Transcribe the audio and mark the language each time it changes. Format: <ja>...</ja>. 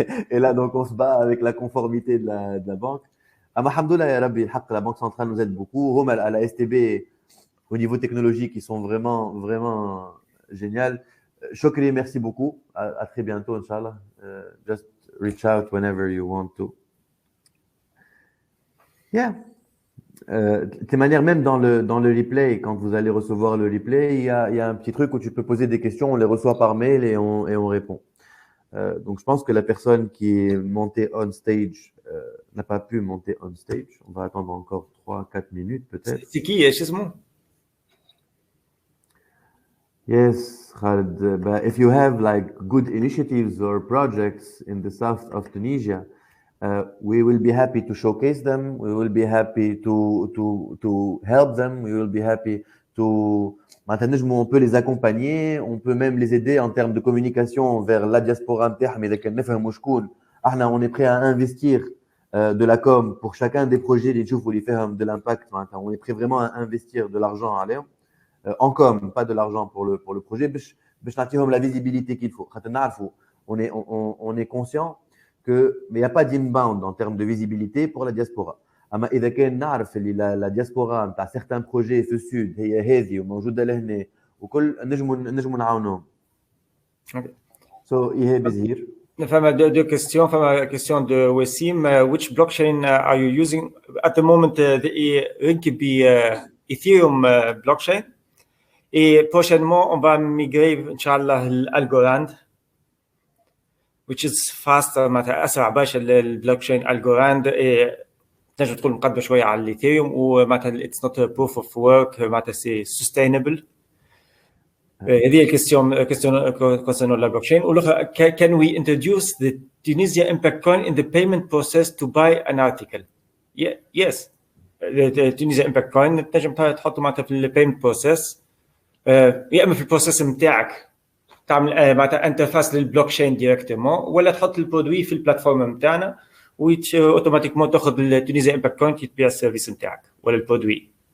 <fr>Et là, donc, on se bat avec la conformité de la banque. Alhamdoulilah, ya Rabbi, la Banque centrale nous aide beaucoup. Hum, à la STB, au niveau technologique, ils sont vraiment, vraiment géniaux. Chokri, merci beaucoup. À très bientôt, Inch'Allah.</fr> <en>Just reach out whenever you want to. Yeah.</en> <fr>De toute manière, même dans le replay, quand vous allez recevoir le replay, il y a un petit truc où tu peux poser des questions, on les reçoit par mail et on répond. Donc, je pense que la personne qui est montée on stage n'a pas pu monter on stage. On va attendre encore 3-4 minutes peut-être. C'est qui, اسمه?</fr> <en>Yes, Khaled. But if you have like good initiatives or projects in the south of Tunisia, we will be happy to showcase them. We will be happy to help them. We will be happy to.</en> <fr>Maintenant, on peut les accompagner, on peut même les aider en termes de communication vers la diaspora نتاعهم إذا كان نفهم شكون. On est prêt à investir de la com pour chacun des projets اللي نشوفوا اللي فيهم de l'impact. On est prêt vraiment à investir de l'argent عليهم. En com, pas de l'argent pour le projet, باش نعطيهم la visibilité qu'il faut. On est conscient que mais il n'y a pas d'inbound en termes de visibilité pour la diaspora.</fr> <ar>اما اذا كان نعرف اللي لا دياسبورا نتاع certains projets في السود هي هذه وموجوده لهنا وكل نجموا نعاونهم.</ar> <en>So Ihab is here.</en> <fr>فما deux questions. فما question de Wassim.</fr> <en>Which blockchain are you using at the moment? The Rinkibi Ethereum blockchain.</en> <fr>Et prochainement, on va migrer, Inch'Allah, l'Algorand, which is faster, معناتها أسرع باش البلوكشين Algorand.</fr> <ar>تنجم تقول مقدمة شوية على الإيثيريوم ومعناتها it's not a proof of work, معناتها c'est sustainable. هذه الكيستيون concernant la blockchain.</ar> <en>والأخرى, can we introduce the Tunisia Impact Coin in the payment process to buy an article? Yes.</en> <ar>The Tunisia Impact Coin تنجم تحطه معناتها في البيمنت بروسيس، يا اما في البروسيس نتاعك تعمل معناتها انترفاس للبلوكشين ديريكتومون، ولا تحط البرودوي في البلاتفورم نتاعنا اوتوماتيكمون تاخذ التونيزيا امباكت كوين تبيع السيرفيس نتاعك ولا البرودوي.</ar>